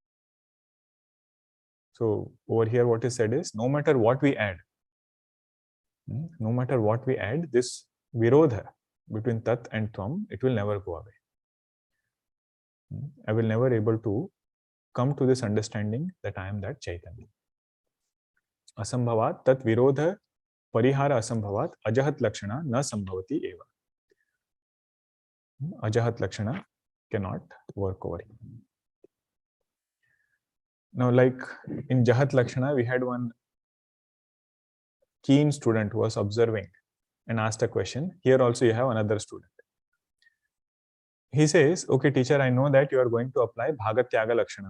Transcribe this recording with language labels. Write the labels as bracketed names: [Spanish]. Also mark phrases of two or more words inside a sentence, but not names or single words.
[English] So over here what is said is, no matter what we add, this virodha between tat and tvam, it will never go away. I will never able to come to this understanding that I am that Chaitanya. [Sanskrit] Asambhavat tat virodha parihara asambhavat Ajahallakshana na sambhavati eva. [English] Ajahallakshana cannot work over here. Now, like in Jahat-Lakshana, we had one keen student who was observing and asked a question. Here also you have another student. He says, okay teacher, I know that you are going to apply Bhaga Tyaga Lakshana.